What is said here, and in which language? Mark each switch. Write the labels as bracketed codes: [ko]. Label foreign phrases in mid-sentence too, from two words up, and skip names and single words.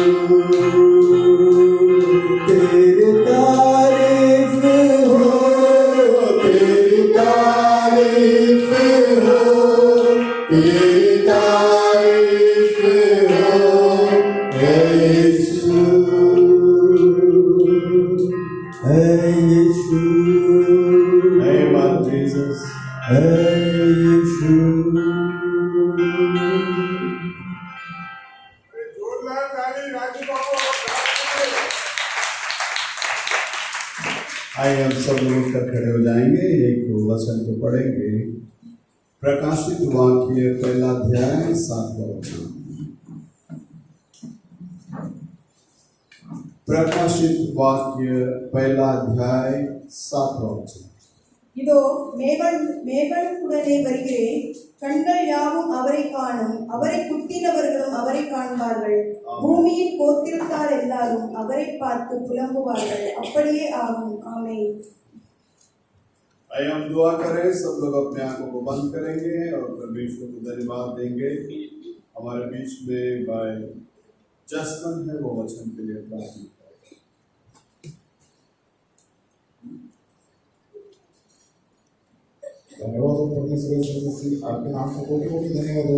[hi] तेरी तारीफ हो, तेरी तारीफ हो, तेरी तारीफ हो, हे यीशु, हे यीशु, [en] name of Jesus, [hi] हे यीशु। आइए हम सब मिलकर खड़े हो जाएंगे, एक वचन को पढ़ेंगे। प्रकाशित वाक्य पहला अध्याय 7वां वचन। प्रकाशित वाक्य पहला अध्याय 7वां वचन। [ta] இதோ மேகங்களுடனே வருகிறேன், கண்கள் யாவும் அவரை காணும், அவரை குத்தினவர்களும் அவரை காண்பார்கள், பூமியின் கோத்திரத்தார் எல்லாரும் அவரை பார்த்து புலம்புவார்கள், அப்படியே ஆகும், ஆமென்। [hi] आइए हम दुआ करें, सब लोग अपने आंखों को बंद करेंगे और परमेश्वर को धन्यवाद देंगे। हमारे बीच में भाई जसमन है, वो वचन के लिए प्रार्थना करें। धन्यवाद हो परमेश्वर यीशु मसीह, आपके नाम को कोटि कोटि धन्यवाद हो।